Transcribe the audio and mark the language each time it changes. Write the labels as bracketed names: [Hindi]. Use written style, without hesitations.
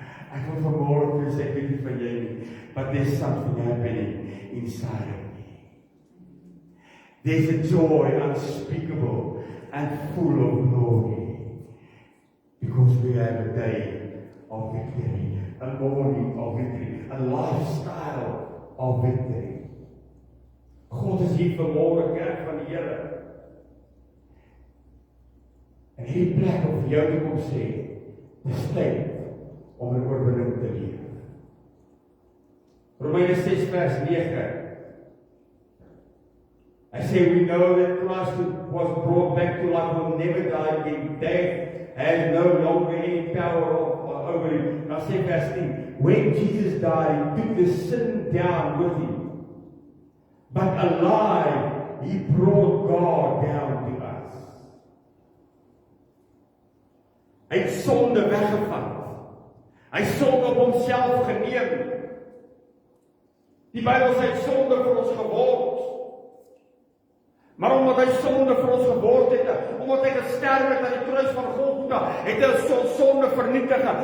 [Afrikaans] Ek wil vanmôre vir sê, ek weet nie van jy nie, [English] but there's something happening inside of me. There's a joy unspeakable and full of glory. Because we have a day of victory, a morning of victory, a lifestyle of victory. [Afrikaans] God is hier vanmôre, kerk van die Here. En hierdie plek om vir jou te kom sê, Dis tyd om 'n oorwinning te leef. Romeine 6 vers 9. [English] I say we know that Christ was brought back to life, will never die again. Death has no longer any power over him. Now say verse 10. When Jesus died, he took the sin down with him. But alive, he brought God down to us. [Afrikaans] Hy het sonde weggevat. Hy het sonde op homself geneem. Die Bybel sê hy het sonde vir ons geword. Maar omdat hy sonde vir ons geword het, omdat hy gesterf het aan die kruis van Golgotha, het hy ons sonde vernietig.